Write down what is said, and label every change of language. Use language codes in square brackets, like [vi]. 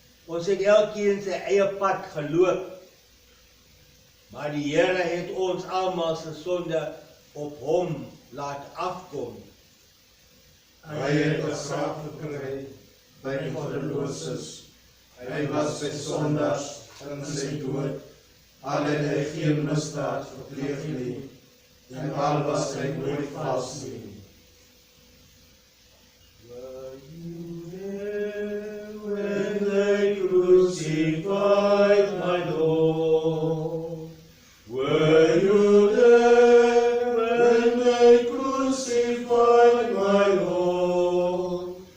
[af] Ons het elkeen sy eie pad geloop. Maar die Here het ons almal se sonde op hom laat afkom. Hy het 'n straf gekry by die goddeloses. Hy was by sondaars in sy dood. Al het hy geen misdaad gepleeg nie, en al was hy nooit vals nie. [en] Were you there when they crucified my Lord? Were you there when they crucified my Lord?